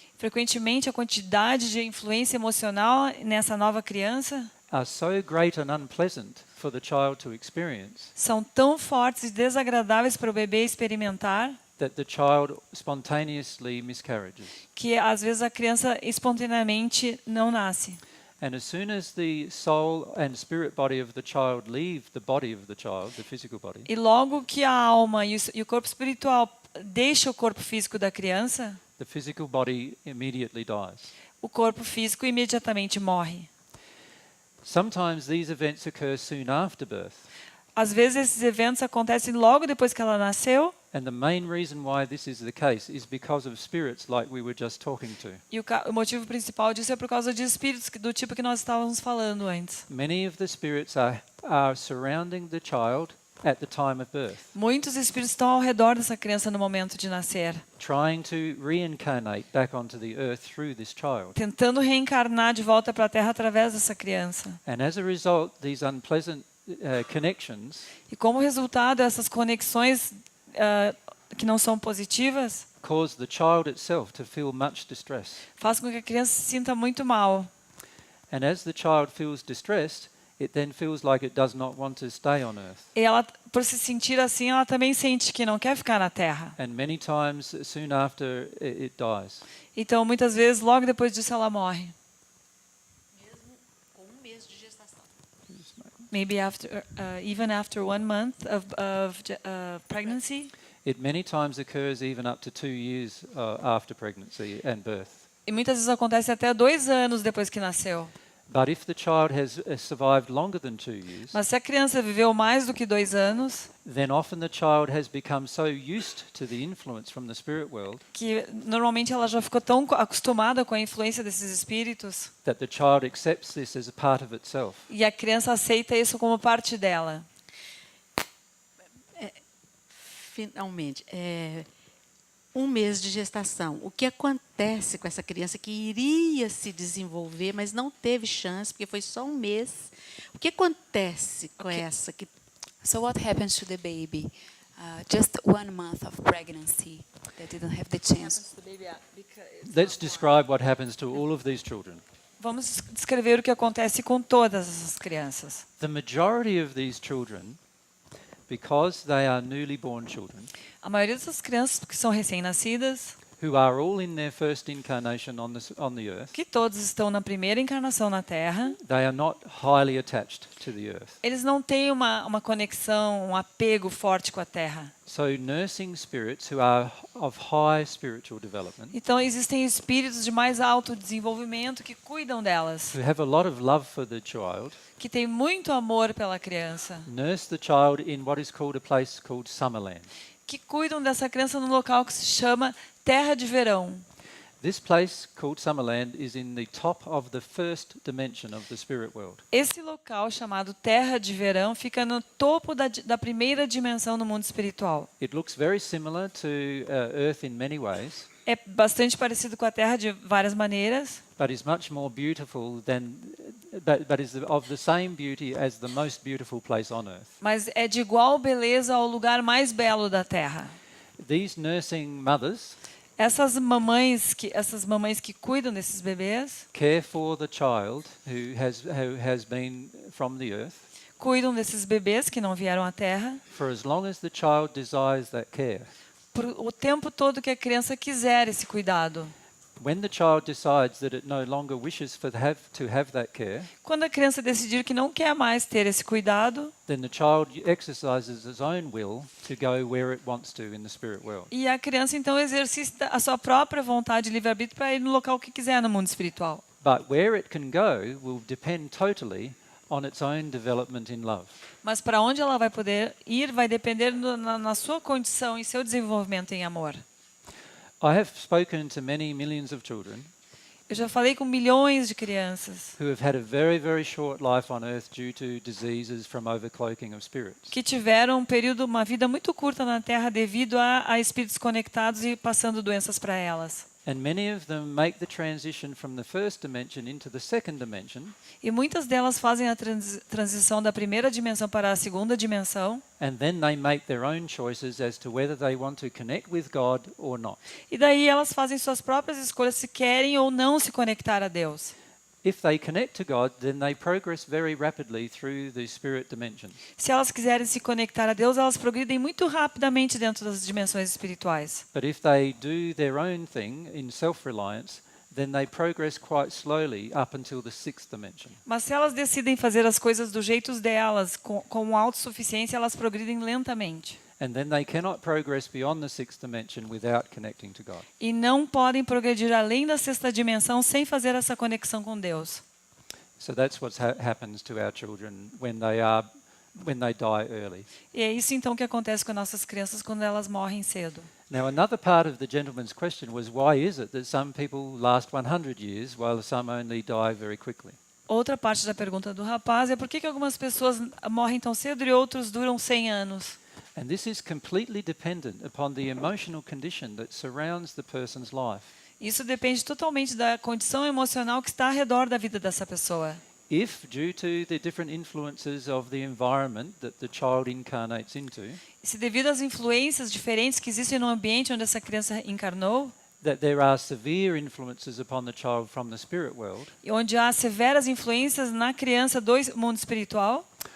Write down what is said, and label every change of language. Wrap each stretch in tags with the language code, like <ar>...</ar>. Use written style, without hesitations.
<pt>frequentemente a quantidade de influência emocional nessa nova criança</pt> <en>are so great and unpleasant for the child to experience</en> <pt>são tão fortes e desagradáveis para o bebê experimentar</pt> <en>that the child spontaneously miscarriages.</en> <pt>que às vezes a criança espontaneamente não nasce.</pt> <en>And as soon as the soul and spirit body of the child leave the body of the child, the physical body,</en> <pt>E logo que a alma e o corpo espiritual deixa o corpo físico da criança,</pt> <en>the physical body immediately dies.</en> <pt>o corpo físico imediatamente morre.</pt> <en>Sometimes these events occur soon after birth.</en> <pt>Às vezes esses eventos acontecem logo depois que ela nasceu,</pt> <en>And the main reason why this is the case is because of spirits like we were just talking to.</en> <pt>e o motivo principal disso é por causa de espíritos do tipo que nós estávamos falando antes.</pt> <en>Many of the spirits are surrounding the child at the time of birth,</en> <pt>Muitos espíritos estão ao redor dessa criança no momento de nascer,</pt> <en>trying to reincarnate back onto the earth through this child.</en> <pt>tentando reencarnar de volta para a Terra através dessa criança.</pt> <en>And as a result, these unpleasant connections</en> <pt>E como resultado, essas conexões que não são positivas</pt> <en>cause the child itself to feel much distress.</en> <pt>faz com que a criança se sinta muito mal.</pt> <en>And as the child feels distressed, it then feels like it does not want to stay on earth.</en> <pt>E ela, por se sentir assim, ela também sente que não quer ficar na Terra.</pt> <en>And many times, soon after, it dies.</en> <pt>Então, muitas vezes, logo depois disso, ela morre.</pt> <en>maybe after, even after 1 month of pregnancy. It many times occurs even up to 2 years after pregnancy and birth.</en> <pt>E muitas vezes acontece até 2 anos depois que nasceu.</pt> <en>But if the child has survived longer than 2 years,</en> <pt>Mas se a criança viveu mais do que 2 anos,</pt> <en>then often the child has become so used to the influence from the spirit world</en> <pt>que normalmente ela já ficou tão acostumada com a influência desses espíritos,</pt> <en>that the child accepts this as a part of itself.</en> <pt>e a criança aceita isso como parte dela. Finalmente, 1 mês de gestação. O que acontece com essa criança que iria se desenvolver, mas não teve chance, porque foi só 1 mês? O que acontece com essa que...</pt> <en>So what happens to the baby? Just 1 month of pregnancy that didn't have the chance. Let's describe what happens to all of these children.</en> <pt>Vamos descrever o que acontece com todas essas crianças.</pt> <en>The majority of these children, because they are newly born children,</en> <pt>A maioria dessas crianças que são recém-nascidas,</pt> <en>who are all in their first incarnation on the earth,</en> <pt>que todos estão na primeira encarnação na Terra,</pt> <en>they are not highly attached to the earth.</en> <pt>eles não têm uma conexão, um apego forte com a Terra.</pt> <en>So nursing spirits who are of high spiritual development,</en> <pt>Então existem espíritos de mais alto desenvolvimento que cuidam delas,</pt> <en>who have a lot of love for the child,</en> <pt>que têm muito amor pela criança,</pt> <en>nurse the child in what is called a place called Summerland.</en> <pt>que cuidam dessa criança num local que se chama Terra de Verão.</pt> <en>This place called Summerland is in the top of the first dimension of the spirit world.</en> <pt>Esse local chamado Terra de Verão fica no topo da primeira dimensão do mundo espiritual.</pt> <en>It looks very similar to Earth in many ways,</en> <pt>É bastante parecido com a Terra de várias maneiras,</pt> <en>but is much more beautiful than, but is of the same beauty as the most beautiful place on Earth.</en> <pt>mas é de igual beleza ao lugar mais belo da Terra.</pt> <en>These nursing mothers</en> <pt>Essas mamães que cuidam desses bebês,</pt> <en>care for the child who has been from the earth</en> <pt>cuidam desses bebês que não vieram à Terra,</pt> <en>for as long as the child desires that care.</en> <pt>por o tempo todo que a criança quiser esse cuidado.</pt> <en>When the child decides that it no longer wishes to have that care,</en> <pt>Quando a criança decidir que não quer mais ter esse cuidado,</pt> <en>then the child exercises its own will to go where it wants to in the spirit world.</en> <pt>e a criança então exercita a sua própria vontade de livre-arbítrio para ir no local que quiser no mundo espiritual.</pt> <en>But where it can go will depend totally on its own development in love.</en> <pt>Mas para onde ela vai poder ir vai depender na sua condição e seu desenvolvimento em amor.</pt> <en>I have spoken to many millions of children</en> <pt>Eu já falei com milhões de crianças</pt> <en>who have had a very, very short life on earth due to diseases from overcloaking of spirits.</en> <pt>que tiveram uma vida muito curta na Terra devido a espíritos conectados e passando doenças para elas.</pt> <en>And many of them make the transition from the first dimension into the second dimension,</en> <pt>E muitas delas fazem a transição da primeira dimensão para a segunda dimensão.</pt> <en>and then they make their own choices as to whether they want to connect with God or not.</en> <pt>E daí elas fazem suas próprias escolhas se querem ou não se conectar a Deus.</pt> <en>If they connect to God, then they progress very rapidly through the spirit dimensions.</en> <pt>Se elas quiserem se conectar a Deus, elas progridem muito rapidamente dentro das dimensões espirituais.</pt> <en>But if they do their own thing in self-reliance, then they progress quite slowly up until the sixth dimension.</en> <pt>Mas se elas decidem fazer as coisas do jeito delas, com autossuficiência, elas progridem lentamente.</pt> <en>And then they cannot progress beyond the sixth dimension without connecting to God.</en> <pt>E não podem progredir além da sexta dimensão sem fazer essa conexão com Deus.</pt> <en>So that's what happens to our children when they die early.</en> <pt>E é isso então que acontece com nossas crianças quando elas morrem cedo.</pt> <en>Now, another part of the gentleman's question was, why is it that some people last 100 years while some only die very quickly?</en> <pt>Outra parte da pergunta do rapaz é por que algumas pessoas morrem tão cedo e outros duram 100 anos?</pt> <en>And this is completely dependent upon the emotional condition that surrounds the person's life.</en> <pt>Isso depende totalmente da condição emocional que está ao redor da vida dessa pessoa.</pt> <en>If, due to the different influences of the environment that the child incarnates into,</en> <pt>E se devido às influências diferentes que existem no ambiente onde essa criança encarnou,</pt> <en>that there are severe influences upon the child from the spirit world,</en> <pt>e onde há severas influências na criança do mundo espiritual,</pt>